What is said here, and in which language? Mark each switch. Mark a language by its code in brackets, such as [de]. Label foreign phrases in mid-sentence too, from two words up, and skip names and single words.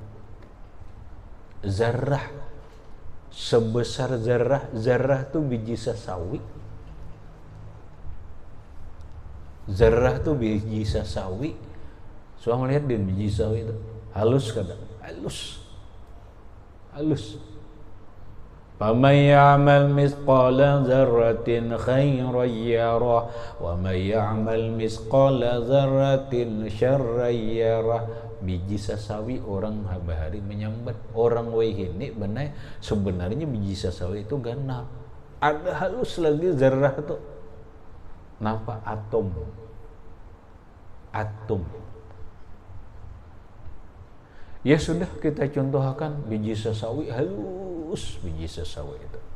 [bjn] Zarrah sebesar zarrah tu biji sasawi. Zarrah tu biji sasawi. Soalnya melihat din biji sawi itu halus kada? Halus. [ar] فمن يعمل مثقال ذرة خيرا يره ومن يعمل مثقال ذرة شرا يره. [bjn] Biji sasawi orang habari menyambat. Orang wahini benar sebenarnya biji sasawi itu ganal. Ada halus lagi zarrah itu. Napa atom. Ya sudah kita contohkan biji sasawi halus, biji sasawi itu.